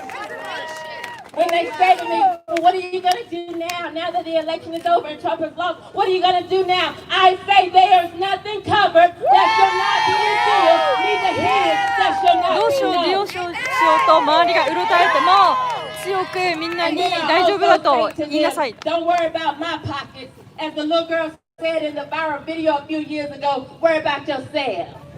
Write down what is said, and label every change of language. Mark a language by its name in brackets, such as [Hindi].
[English] When they say to me, well, what are you going to do now that the election is over and Trump has lost? What are you going to do now? I say there is nothing covered that shall not be revealed, neither hid that shall not [Japanese] どうしよう、 [English] be [Japanese] 利 [English] known. [Japanese] 用しようと周りがうろたえても強くみんなに大丈夫だと言いなさい。 [English] Don't worry about my pockets. As the little girl said in the viral video a few years ago, worry about yourself.